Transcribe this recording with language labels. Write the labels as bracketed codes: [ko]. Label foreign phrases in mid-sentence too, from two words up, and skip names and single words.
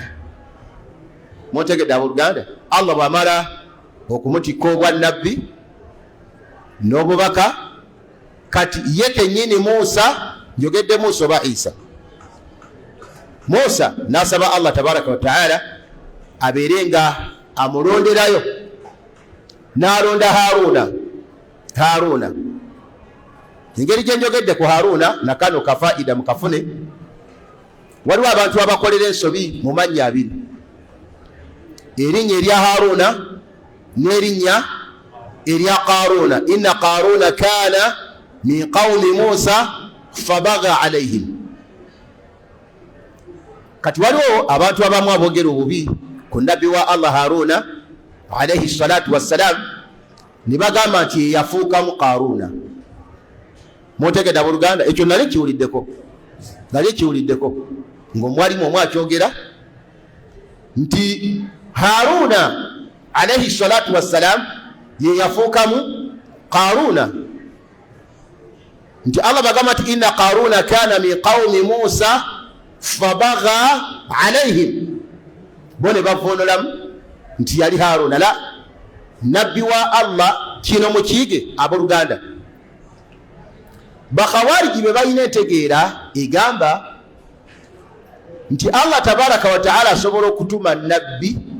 [lg] Mutegedde abooluganda, Allah bw'amala okumutikka obwannabbi n'obubaka, kati ye kennyini Musa, njogedde Musa oba Isa, Musa n'asaba Allah [ar] تبارك وتعالى [lg] abeere nga amulonderayo, n'alonda Haruna. Engeri gye njogedde ku Haruna nakano kafaida mukafune. Waliwo abantu abakolera ensobi mu mannya abiri, erinnya erya Haruna n'erinnya erya Qaruna. [ar] إن قارون كان من قوم موسى فبغى عليهم. [lg] Kati waliwo abantu abamu aboogera obubi ku nabbi wa Allah Haruna [ar] عليه الصلاة والسلام, [lg] ne bagamba nti yafuukamu Qaruna. Mutegedde abooluganda, ekyo nali kiwuliddeko ng'omwalimu omu akyogera nti Haruna [ar] عليه الصلاة والسلام [lg] ye yafuukamu Qaruna, nti Allah bagamba nti [ar] إن قارون كان من قوم موسى فبغى عليهم, [lg] bo ne bavunulamu nti yali Haruna. La, nabbi wa Allah kino mukiige abooluganda. Bakhawariji be balina entegeera egamba nti Allah [ar] تبارك وتعالى [lg] asobola okutuma nabbi,